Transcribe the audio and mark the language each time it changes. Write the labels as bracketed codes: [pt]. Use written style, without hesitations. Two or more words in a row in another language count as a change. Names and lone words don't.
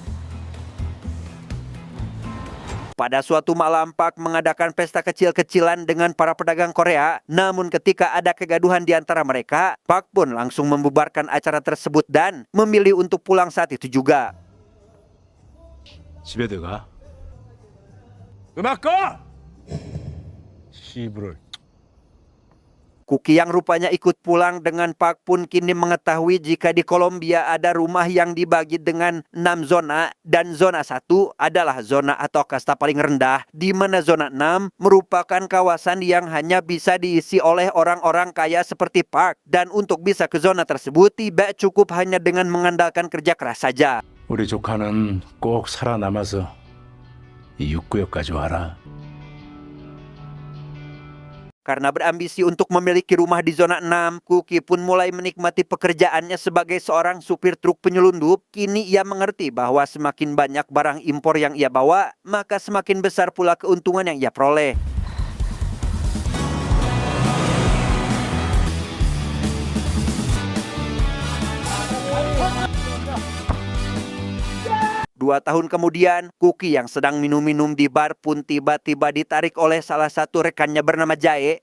[id] Pada suatu malam, Park mengadakan pesta kecil-kecilan dengan para pedagang Korea. Namun ketika ada kegaduhan di antara mereka, Park pun langsung membubarkan acara tersebut dan memilih untuk pulang saat itu juga. [ko] 집에 들어가. 음악 꺼! 씨부를. [id] Kuki yang rupanya ikut pulang dengan Park pun kini mengetahui jika di Kolombia ada rumah yang dibagi dengan 6 zona dan zona 1 adalah zona atau kasta paling rendah, di mana zona 6 merupakan kawasan yang hanya bisa diisi oleh orang-orang kaya seperti Park. Dan untuk bisa ke zona tersebut tidak cukup hanya dengan mengandalkan kerja keras saja. [ko] 우리 조카는 꼭 살아남아서 이 육구역까지 와라. [id] Karena berambisi untuk memiliki rumah di zona 6, Kuki pun mulai menikmati pekerjaannya sebagai seorang supir truk penyelundup. Kini ia mengerti bahwa semakin banyak barang impor yang ia bawa, maka semakin besar pula keuntungan yang ia peroleh. Dua tahun kemudian, Kuki yang sedang minum-minum di bar pun tiba-tiba ditarik oleh salah satu rekannya bernama Jae.